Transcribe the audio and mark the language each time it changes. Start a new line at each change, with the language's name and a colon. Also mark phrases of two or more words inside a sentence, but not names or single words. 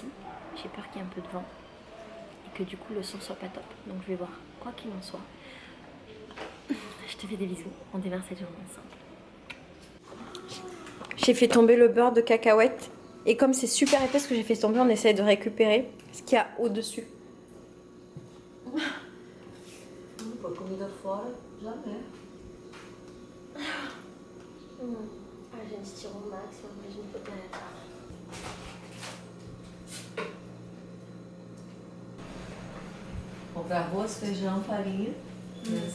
French: J'ai peur qu'il y ait un peu de vent et que du coup le son soit pas top. Donc je vais voir, quoi qu'il en soit. Je te fais des bisous, on démarre cette journée ensemble. J'ai fait tomber le beurre de cacahuète. Et comme c'est super épais ce que j'ai fait tomber, on essaye de récupérer ce qu'il y a au-dessus.
Portuguese: Pô, comida fora, jamais. A gente tirou o máximo pra gente poder. Comprar arroz, feijão, farinha, né?